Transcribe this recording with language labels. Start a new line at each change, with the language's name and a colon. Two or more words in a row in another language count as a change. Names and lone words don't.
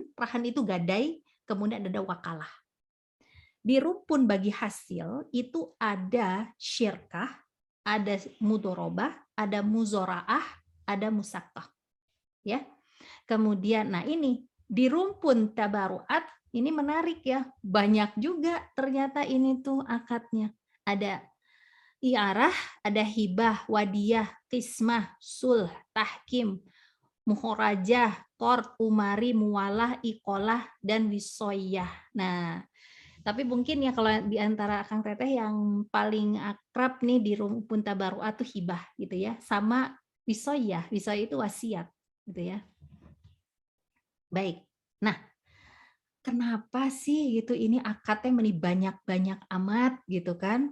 Indonesian: Rahan itu gadai, kemudian ada wakalah. Di rumpun bagi hasil, itu ada syirkah, ada mudorobah, ada muzoraah, ada musakkah. Ya. Kemudian, nah ini di rumpun tabaruat, ini menarik ya. Banyak juga ternyata ini tuh akadnya. Ada iarah, ada hibah, wadiyah, qismah, sulh, tahkim, muhorajah, qard, umari, muwalah, ikolah, dan wisoyah. Nah, tapi mungkin ya kalau di antara Kang Teteh yang paling akrab nih di rumpun tabaruat tuh hibah gitu ya, sama wisoyah. Wisoyah itu wasiat gitu ya. Baik. Nah, kenapa sih gitu ini akadnya banyak-banyak amat gitu kan?